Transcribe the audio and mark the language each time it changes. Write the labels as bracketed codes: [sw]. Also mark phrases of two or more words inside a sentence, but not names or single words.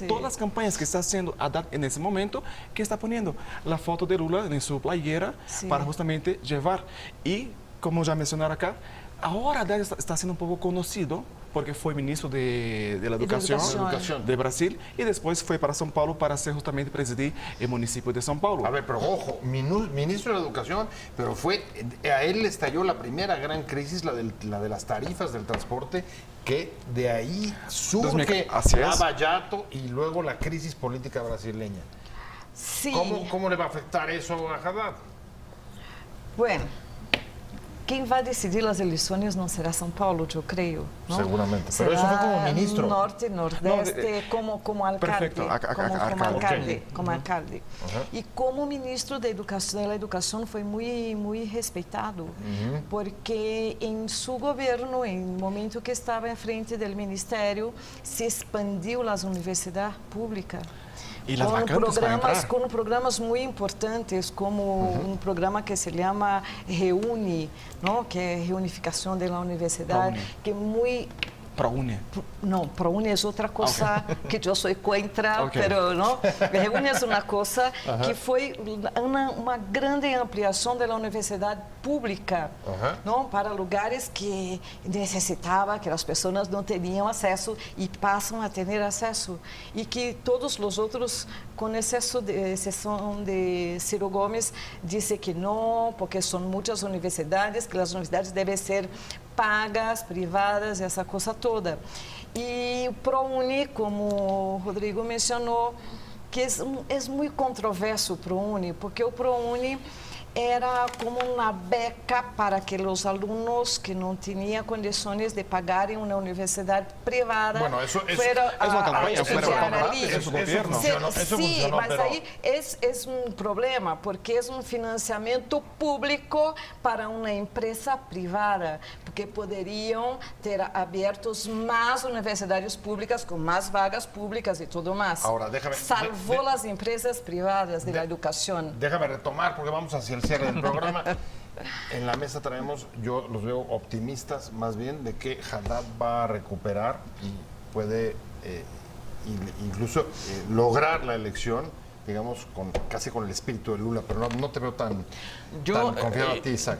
[es] todas las campañas que está haciendo Haddad en ese momento, que está poniendo la foto de Lula en su playera Sí. para justamente llevar. Y, como ya mencionaron acá, ahora Haddad está siendo un poco conocido porque fue ministro de la educación de Brasil y después fue para São Paulo para ser justamente presidir el municipio de São Paulo. A ver, pero ojo, ministro de Educación, pero a él le estalló la primera gran crisis, la de las tarifas del transporte, que de ahí surge Lavallato y luego la crisis política brasileña. Sí. ¿Cómo le va a afectar eso a Haddad? Bueno, [pt] quem vai decidir as eleições não será São Paulo, eu creio. Não? [es] Seguramente. [pt] Será [es] Pero eso fue como ministro. Norte, Nordeste, como alcalde. Perfecto. Como alcalde. [pt] E como ministro da Educação foi muito respeitado, porque em seu governo, em momento que estava em frente do ministério, se expandiu as universidades públicas. [es] Y las vacantes para entrar. [pt] Com programas muito importantes, como programa que se chama Reúne, não? Que é reunificação da universidade, que é muito... ProUni. [es] No, ProUni es otra cosa que yo soy contra, pero no. Reúne es una cosa que fue una grande ampliación de la universidad pública, ¿no? Para lugares que necesitaba, que las personas no tenían acceso y pasan a tener acceso. Y que todos los otros, con exceso de excepción de Ciro Gomes, dice que no, porque son muchas universidades, que las universidades deben ser pagas, privadas, [pt] essa coisa toda. E o ProUni, como o Rodrigo mencionou, que é muito controverso o ProUni, porque o ProUni era como uma beca para que os alunos que não tinham condições de pagar em uma universidade privada [es] eso funcionó, [pt] mas [es] pero... [pt] aí é um problema, porque é um financiamento público para uma empresa privada, porque poderiam ter abertos mais universidades públicas com mais vagas públicas e tudo mais. [es] Ahora, [pt] salvou as empresas privadas [es] de la educación. Déjame retomar, porque vamos hacia el cierre del programa. En la mesa traemos, yo los veo optimistas más bien, de que Haddad va a recuperar y puede incluso lograr la elección, digamos, casi con el espíritu de Lula, pero no te veo tan confiado a ti, Isaac.